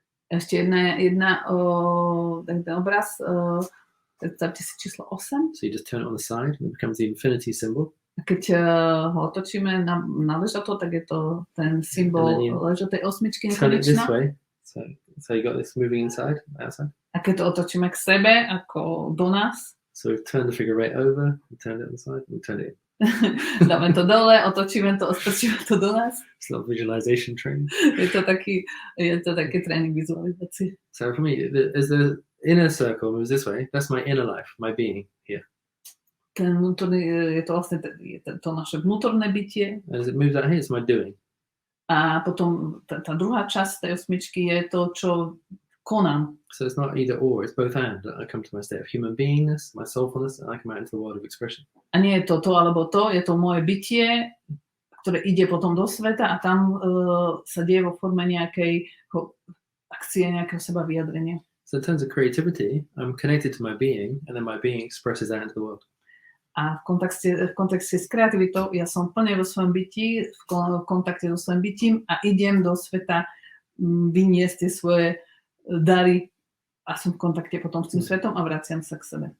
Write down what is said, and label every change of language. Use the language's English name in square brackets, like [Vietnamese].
[Slovak] Ešte jedna ten obraz. Predstavte si číslo 8. [English] So you just turn it on the side and it becomes the infinity symbol. [Slovak] A keď ho otočíme na ležato, tak je to ten symbol ležatej osmičky nekonečná. [English] Turn it this way. So you got this moving inside, outside. [Slovak] A keď to otočíme k sebe, ako do nás. [English] So we've turned the figure right over, we turned it on the side, and we turned it in. [Slovak] Dáme to dole, otočíme to do nás. [English] It's a little visualization training. [Slovak] Je to taký tréning vizualizácie. [English] So for me, as the inner circle moves this way, that's my inner life, my being here. [Slovak] Ten vnútorný, je to vlastne to naše vnútorné bytie. [English] As it moves out here, it's my doing. [Slovak] A potom tá druhá časť tej osmičky je to, čo konám. [English] So it's not either or, it's both and. I come to my state of human beingness, my soulfulness, and I come out into the world of expression. [Slovak] A nie je to alebo to, je to moje bytie, ktoré ide potom do sveta a tam sa deje vo forme nejakej akcie, nejakého seba vyjadrenia. [English] So in terms of creativity, I'm connected to my being, and then my being expresses out into the world. [Slovak] A v kontexte s kreativitou ja som plne vo svojom byti, v kontakte so svojím bytím a idem do sveta vyniesť tie svoje dary a som v kontakte potom s tým svetom a vraciam sa k sebe.